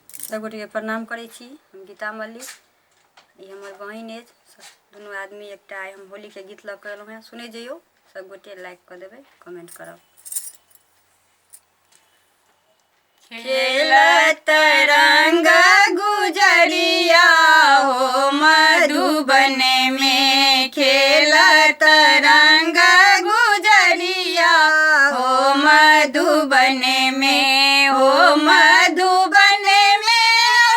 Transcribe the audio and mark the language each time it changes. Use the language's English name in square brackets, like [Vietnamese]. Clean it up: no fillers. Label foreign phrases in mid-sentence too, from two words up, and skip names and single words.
[Maithili] सबगोटे के प्रणाम करै छी। हम गीता मल्लिक, ये हमर बहिन अछि। दुनू आदमी एकटा आइ हम होली के गीत लऽ कऽ एलहुँ हैं, सुनै जइयौ। सबगोटे लाइक कऽ देबै, कमेंट करब। खेलत रंग गुजरिया हो मधुबन में, खेलत रंग गुजरिया हो मधुबन में, हो मधुबन में,